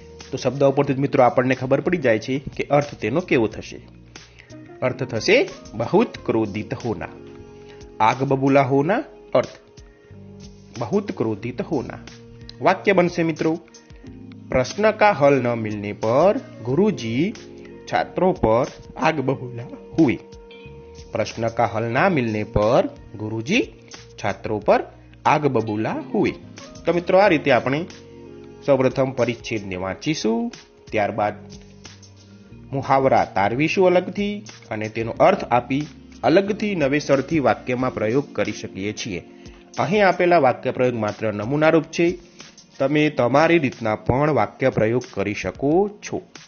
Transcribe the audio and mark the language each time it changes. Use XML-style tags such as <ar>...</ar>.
<gu>તો શબ્દ ઉપરથી મિત્રો આપણને ખબર પડી જાય છે કે અર્થ તેનો કેવો થશે. અર્થ થશે</gu> <hi>बहुत क्रोधित होना. आग बबूला होना अर्थ बहुत क्रोधित होना. वाक्य बनसे मित्रों, प्रश्न का हल न मिलने पर गुरुजी छात्रों पर आग बबूला हुए. प्रश्न का हल ना मिलने पर गुरुजी छात्रों पर आग बबूला हुए.</hi> <gu>तो मित्रों, आ रीते આપણે સૌપ્રથમ પરિચ્છેદને વાંચીશું, ત્યારબાદ મુહાવરા તારવીશું અલગથી અને તેનો અર્થ આપી અલગથી નવેસરથી વાક્યમાં પ્રયોગ કરી શકીએ છીએ. અહીં આપેલા વાક્ય પ્રયોગ માત્ર નમૂનારૂપ છે. તમે તમારી રીતના પણ વાક્ય પ્રયોગ કરી શકો છો.</gu>